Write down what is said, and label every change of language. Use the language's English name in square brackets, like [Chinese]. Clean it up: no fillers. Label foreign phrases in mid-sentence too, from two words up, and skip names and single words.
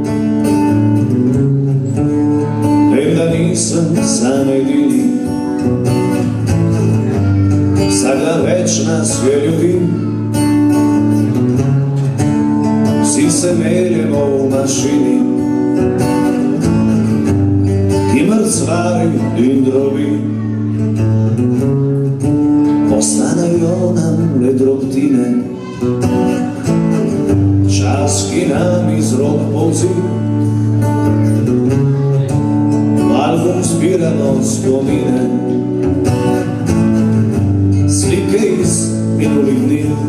[Croatian] Premda nisam sam jedini, sada već nas je ljudi. Svi se meljemo u mašini i mrcvari i drobi. [Slovenian] Postanaju nam le drobtine, časki nam iz rok polzi. U album zbirano spomine, slike iz minulih dni.